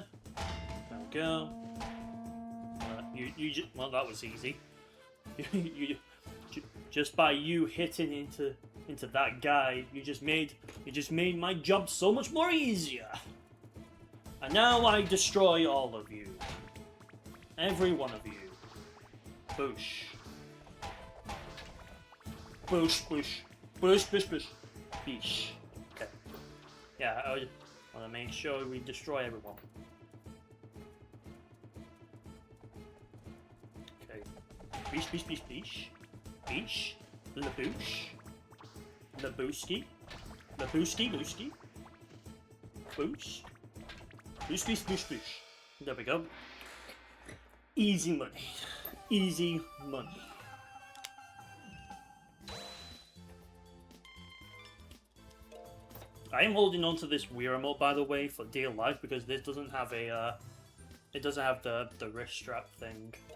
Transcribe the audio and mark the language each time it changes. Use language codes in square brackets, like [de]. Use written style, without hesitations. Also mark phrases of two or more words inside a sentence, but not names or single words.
[en] There we go. Well, that was easy. Just by you hitting into that guy, you just made my job so much more easier. And now I destroy all of you, every one of you. Boosh. Boosh, boosh, boosh, boosh, boosh, beesh. Okay. Yeah, I want to make sure we destroy everyone. Beesh, beesh, beesh, beesh. Beesh. Laboosh. Labooski. Labooski, booski. Boosh. Boosh, boosh, boosh, boosh. There we go. Easy money. Easy money. I am holding on to this Wii remote, by the way, for dear life, because this doesn't have a, it doesn't have the wrist strap thing.